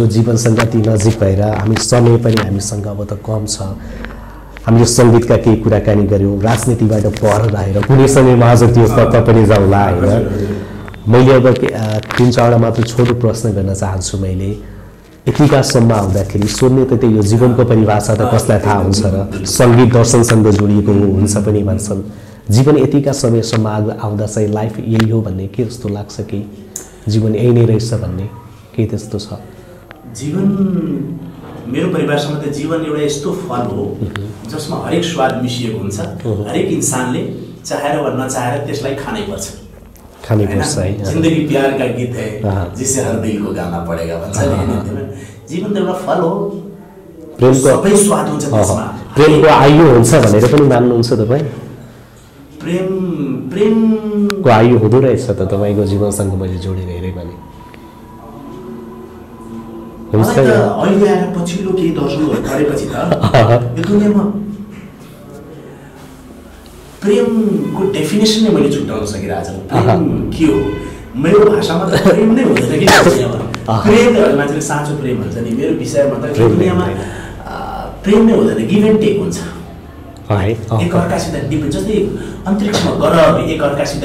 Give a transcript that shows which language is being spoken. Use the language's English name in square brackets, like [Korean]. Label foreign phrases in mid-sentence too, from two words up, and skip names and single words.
[Nepali] जीवनसँग यति नजिक भएर हामी समय पनि हामीसँग अब त कम छ हामीले सङ्गीतका केही कुराकानी गऱ्यौँ राजनीतिबाट पर रहेर कुनै समयमा अझ त्यो तत्त्व पनि जाउँला होइन मैले अब 3-4वटा मात्र छोटो प्रश्न गर्न चाहन्छु मैले यतिकासम्म आउँदाखेरि सोध्ने त त्यो यो जीवनको परिभाषा त कसलाई थाहा हुन्छ र सङ्गीत दर्शनसँग जोडिएको हुन्छ पनि भन्छन् जीवन यतिका समयसम्म आउँदा चाहिँ लाइफ यही हो भन्ने के जस्तो लाग्छ कि जीवन यही नै रहेछ भन्ने के त्यस्तो छ जीवन मेरो परिभाषामा त जीवन एउटा यस्तो फल हो जसमा हरेक स्वाद मिसिएको हुन्छ हरेक इन्सानले चाहेर वा नचाहेर त्यसलाई खानै पर्छ [Hindi] जिन्दगी प्यार का गीत है जिससे हर दिल को गाना पड़ेगा [Nepali] भन्छ नि जीवन त एउटा फल हो प्रेमको सबै स्वाद हुन्छ त्यसमा प्रेमको आयु हुन्छ भनेर पनि मान्नुहुन्छ तपाईँ प्रेमको आयु हुँदो रहेछ त तपाईँको जीवनसँग मैले जोडेर हेरेँ भने अहिले आएर पछिल्लो केही दशकहरू गरेपछि त यो दुनियाँमा प्रेमको डेफिनेसन नै मैले छुट्याउन सकिरहेको छु प्रेम के हो मेरो भाषामा त प्रेम नै हुँदैन कि प्रेम मान्छेले साँचो प्रेम भन्छ नि मेरो विषयमा त दुनियाँमा प्रेम नै हुँदैन [English] give and take [Nepali] हुन्छ एकअर्कासित डिपेन्ड जस्तै अन्तरिक्षमा ग्रहहरू एकअर्कासित